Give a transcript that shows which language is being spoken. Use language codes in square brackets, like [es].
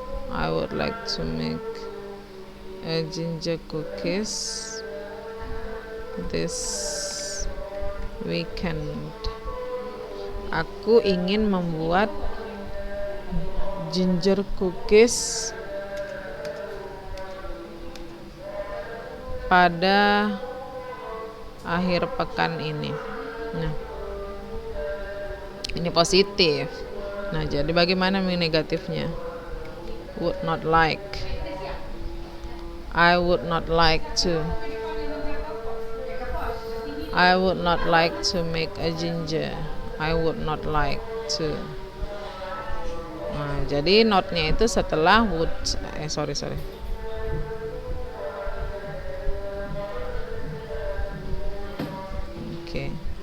[en] I would like to make ginger cookies this weekend. [id] Aku ingin membuat ginger cookies pada akhir pekan ini. Nah, ini positif. Nah, jadi bagaimana negatifnya? [en] Would not like. I would not like to. I would not like to make a ginger. I would not like to. [id] Nah, jadi not-nya itu setelah would. [en] Sorry. [id] Oke.